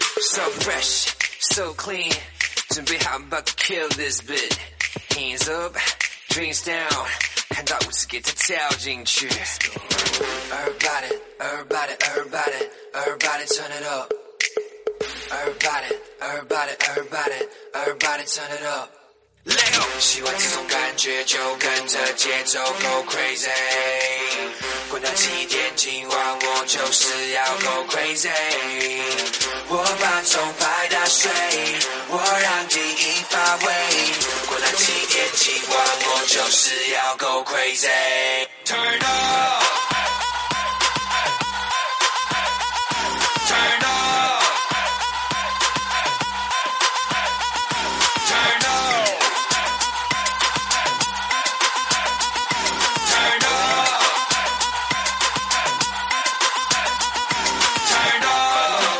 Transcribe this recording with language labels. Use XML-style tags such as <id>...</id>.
<en>So fresh, so clean,</en> <zh>准备好</zh> <en>I'm about to kill this bit. Hands up. Dreams down,</en> <zh>看到舞池给他跳进去。</zh> <en>Everybody, everybody, everybody, everybody turn it up. Everybody, everybody, everybody, everybody turn it up. Let go.</en> <zh>喜欢这种感觉就跟着节奏</zh> <en>go crazy.</en> <zh>滚到极点，今晚我就是要</zh> <en>go crazy.</en> <zh>我把钟拍打碎，我让记忆发威。今晚我就是要</zh> <en>go crazy Turn up Turn up Turn up Turn up Turn up Turn up</en>